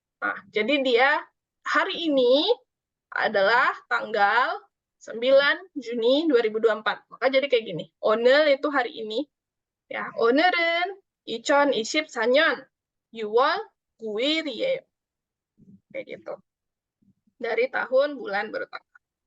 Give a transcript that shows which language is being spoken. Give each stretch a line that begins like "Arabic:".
Indonesian: Nah, jadi dia hari ini adalah tanggal 9 Juni 2024. Maka jadi kayak gini. 오늘 itu hari ini.
Korean: Ya, 오늘은 2024년 6월 9일이에요.
Indonesian: Kayak gitu. Dari tahun bulan bertanggal.